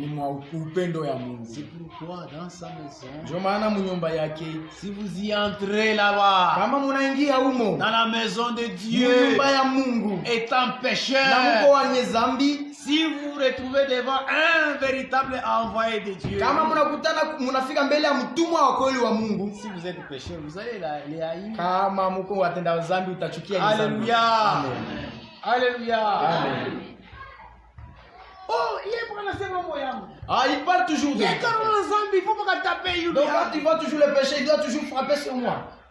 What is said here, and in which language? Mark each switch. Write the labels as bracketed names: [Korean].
[Swahili] Ni mwa upendo ya Mungu. [French] C'est pourquoi dans sa maison, [Swahili] Ndio maana munyumba yake [French] si vous y entrez là-bas, [Swahili] kama munaingia humo [French] dans la maison de Dieu, [Swahili] munyumba ya Mungu [French] étant [Swahili] na [French] pécheur, [Swahili] muko wenye dhambi, [French] si vous vous retrouvez devant un véritable envoyé de Dieu, [Swahili] kama munafika mbele ya mtumwa wa kweli wa Mungu, [French] si vous êtes pécheur, vous allez les haïr. [Swahili] kama muko watenda dhambi utachukia dhambi. [French] Alléluia. Amen. Alléluia. Amen. Oh, il est pour la seconde moyenne. Ah, il parle toujours de Il est comme un zombie, il faut pas taper. Donc quand il voit toujours le péché, il doit toujours frapper sur moi.